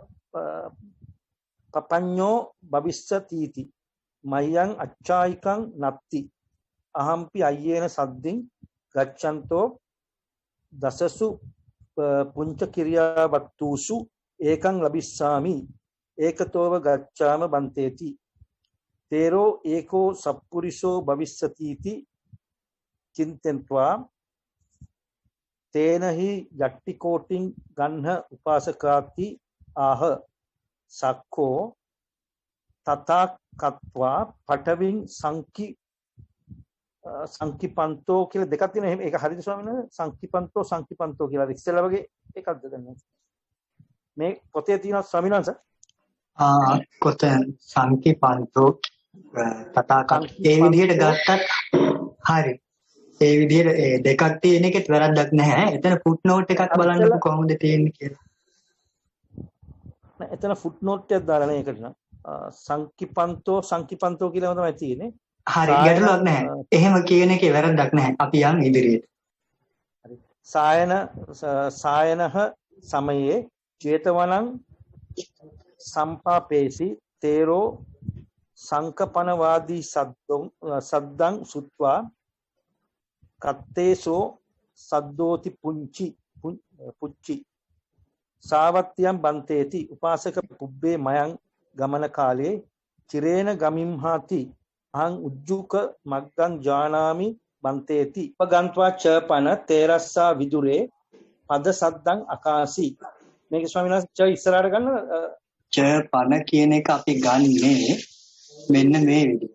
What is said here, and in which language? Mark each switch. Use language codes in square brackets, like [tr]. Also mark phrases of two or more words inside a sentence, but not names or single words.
[pi] පපඤ්ඤෝ භවිස්සතිති මයං අච්ඡායිකං නත්ති අහම්පි අය්‍යේන සද්දින් ගච්ඡන්තෝ දසසු පුංච කිරියාවත්තුසු ඒකං ලබිස්සාමි ඒකතෝව ගච්ඡාම බන්තේති තේරෝ ඒකෝ සප්පුරිසෝ භවිස්සතිති චින්තෙන්त्वा තේනහි යට්ටි කෝටින් ගන්හ උපාසකාති ආහ සක්කෝ තතා කତ୍වා පඨවින් සංකිපන්තෝ [si] කියලා දෙකක් තියෙනවා. ඒක හරිද ස්වාමීන් වහන්සේ? සංකිපන්තෝ කියලා ඉස්සෙල්ලා වගේ එකක්ද දැන් මේ පොතේ තියෙනවා ස්වාමීන් වහන්සේ? කොතන සංකිපන්තෝ තථාගත ඒ විදිහට ගත්තත් හරි. ඒ විදිහට ඒ දෙකක් තියෙන එකෙත් වැරද්දක් නැහැ. එතන [en] foot note [si] එකක් බලන්නකො කොහොමද තියෙන්නේ කියලා. එතන [en] foot note [si] එකක් දාලා නේ ඒකට නම් සංකිපන්තෝ කියලාම තමයි තියෙන්නේ. හරි ගැටලුවක් නැහැ. එහෙම කියන එකේ වැරද්දක් නැහැ. අපි යන් ඉදිරියට. [pi] හරි. සායනහ සමයේ චේතවනං සම්පාපේසි තේරෝ සංකපනවාදී සද්දං සුත්වා කත්තේසෝ සද්දෝති පුච්චි සාවත්තියම් බන්තේති උපාසක පුබ්බේ මයං ගමන කාලේ චිරේන ගමිම්හාති අහං උජ්ජුක මග්ගං ජානාමි බන්තේති උපගන්त्वा චපන තේරස්සා විදුරේ පද සද්දං අකාසි [si] මේක ස්වාමීන් වහන්සේ ච ඉස්සරහට ගන්න චපන කියන එක අපි ගන්නේ මෙන්න මේ විදිහට.